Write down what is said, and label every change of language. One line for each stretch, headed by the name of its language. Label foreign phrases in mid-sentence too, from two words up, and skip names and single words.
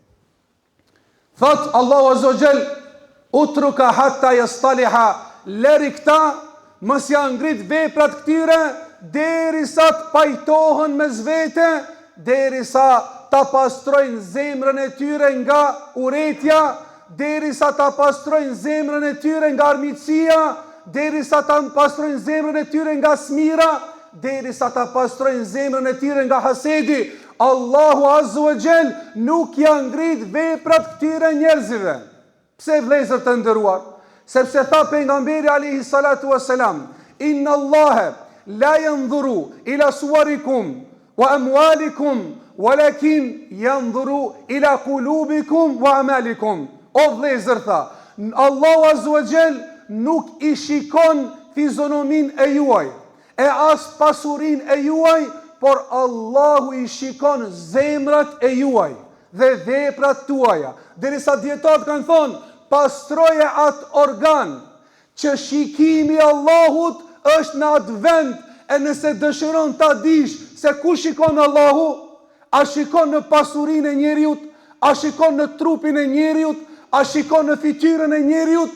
Albanian: Thot Allahu
Arabic: عز وجل, اتركوا حتى يصطلحا,
Albanian: lëri këta, mos ja ngrit veprat këtyre derisa të pajtohen mes vete, derisa ta pastrojnë zemrën e tyre nga urrëtia, derisa ta pastrojnë zemrën e tyre nga armiqësia, derisa ta pastrojnë zemrën e tyre nga smira, derisa ta pastrojnë zemrën e tyre nga hasedi. Allahu
Arabic: عز وجل
Albanian: nuk ja ngrit veprat këtyre njerëzive. Pse vëllezër të nderuar? Sepse tha pejgamberi
Arabic: عليه الصلاة والسلام, إن الله لا ينظر إلى صوركم وأموالكم ولكن ينظر إلى قلوبكم وأعمالكم.
Albanian: O vëllezër, tha, Allahu
Arabic: عز وجل
Albanian: nuk i shikon fizionomin e juaj, e as pasurin e juaj, por Allahu i shikon zemrat e juaj dhe veprat tuaja. Derisa dietarët kanë thonë, pastroje atë organ që shikimi i Allahut është në atë vend, e nëse dëshiron ta dish se ku shikon Allahu, a shikon në pasurinë e njeriut, a shikon në trupin e njeriut, a shikon në fytyrën e njeriut?